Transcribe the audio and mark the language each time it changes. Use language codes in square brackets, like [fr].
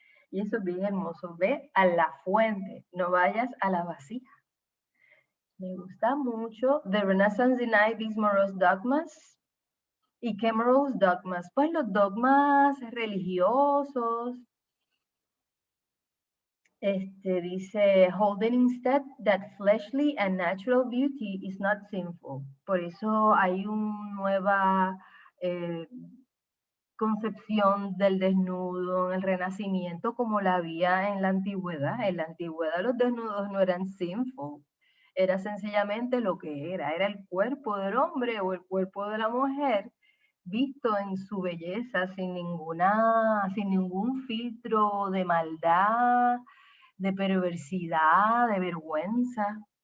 [es] Y eso es bien hermoso. Ve a la fuente, no vayas a la vasija. Me gusta mucho. [en] The Renaissance denied these morose dogmas. [es] ¿Y qué [en] morose dogmas? [es] Pues los dogmas religiosos. Dice, [en] holding instead that fleshly and natural beauty is not sinful. [es] Por eso hay una nueva concepción del desnudo en el Renacimiento como la había en la antigüedad. En la antigüedad los desnudos no eran sinful, era sencillamente lo que era el cuerpo del hombre o el cuerpo de la mujer visto en su belleza sin ningún filtro de maldad, de perversidad, de vergüenza.